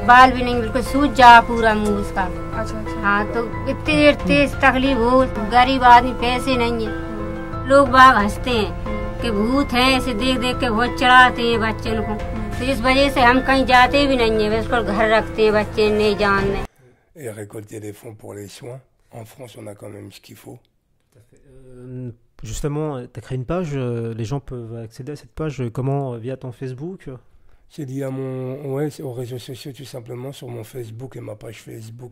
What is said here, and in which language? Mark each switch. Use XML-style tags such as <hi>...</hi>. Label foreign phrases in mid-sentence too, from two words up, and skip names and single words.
<hi>बाल भी नहीं, बिल्कुल सूज जा पूरा मुंह उसका। अच्छा अच्छा हाँ तो इतनी देर तेज तकलीफ हो, गरीब आदमी पैसे नहीं है, लोग बाग हंसते हैं कि भूत हैं, ऐसे देख देख के बहुत चढ़ाते हैं बच्चों को। तो इस वजह से हम कहीं जाते भी नहीं है, बस उसको घर रखते हैं, बच्चे नहीं जानते।</hi> <fr>Et récolter des fonds pour les soins. En France, on a quand même ce qu'il faut. Justement, tu as créé une page, les gens peuvent accéder à cette page comment? Via ton Facebook? C'est lié à ouais, c'est aux réseaux sociaux tout simplement, sur mon Facebook et ma page Facebook</fr>